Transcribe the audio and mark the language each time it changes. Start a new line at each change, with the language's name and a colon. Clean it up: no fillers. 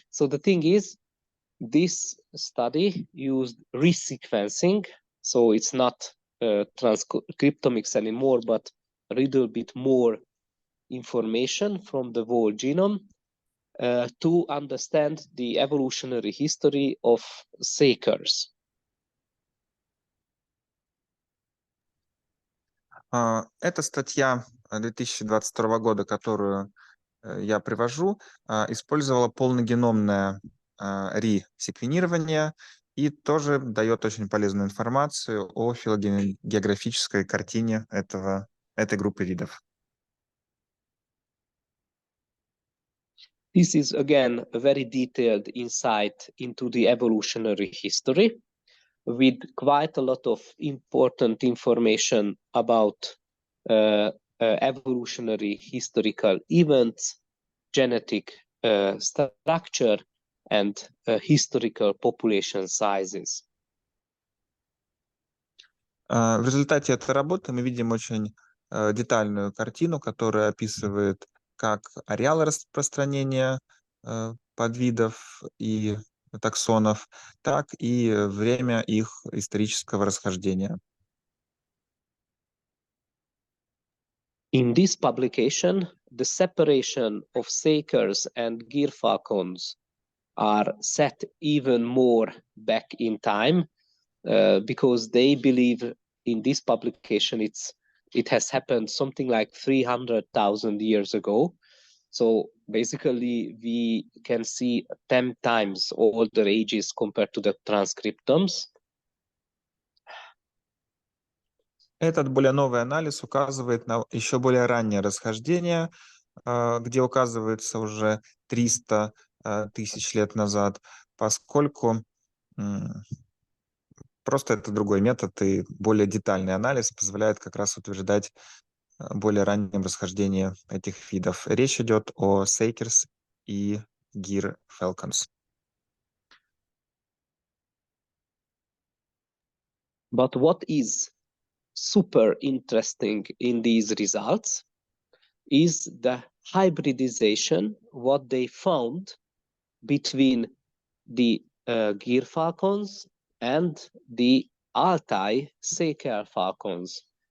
English: So the thing is, this study used resequencing, so it's not transcriptomics anymore, but a little bit more information from the whole genome to understand the evolutionary history of sakers.
Russian: Эта статья 2022 года, которую я привожу, использовала полногеномное ре-секвенирование и тоже дает очень полезную информацию о филогеографической картине этой группы видов.
English: This is again a very detailed insight into the evolutionary history with quite a lot of important information about evolutionary historical events, genetic structure, and historical population sizes.
Russian: В результате этой работы мы видим очень детальную картину, которая описывает как ареалы распространения подвидов и таксонов, так и время их исторического расхождения.
English: In this publication, the separation of sakers and gyrfalcons are set even more back in time because they believe in this publication it has happened something like 300,000 years ago. So basically we can see 10 times older ages compared to the transcriptomes.
Russian: Этот более новый анализ указывает на еще более раннее расхождение, где указывается уже 300 тысяч лет назад, поскольку просто это другой метод, и более детальный анализ позволяет как раз утверждать более раннем расхождении этих видов. Речь идет о Sakers и Gyr Falcons.
English: But what is super interesting in these results is the hybridization, what they found between the Gyr falcons and the Altai Saker falcons.